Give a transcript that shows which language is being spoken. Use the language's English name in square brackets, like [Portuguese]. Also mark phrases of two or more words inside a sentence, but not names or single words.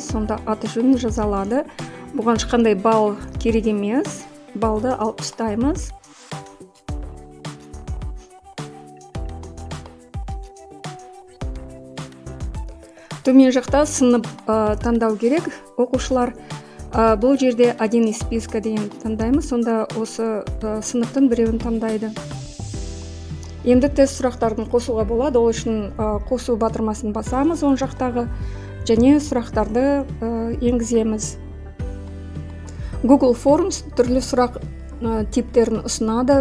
[Kazakh] Сонда аты жөнін жазалады. Бұған ешқандай балл керек емес. Баллды алып тастаймыз. Төмен жақта сынып таңдау керек. Оқушылар бұл жерде [Russian] один из списка [Kazakh] деген таңдаймыз. Сонда осы сыныптың біреуін таңдайды. Енді тест сұрақтарын қосуға болады. Ол үшін қосу батырмасын басамыз оң жақтағы және сұрақтарды енгіземіз. Google Forms түрлі сұрақ типтерін ұсынады.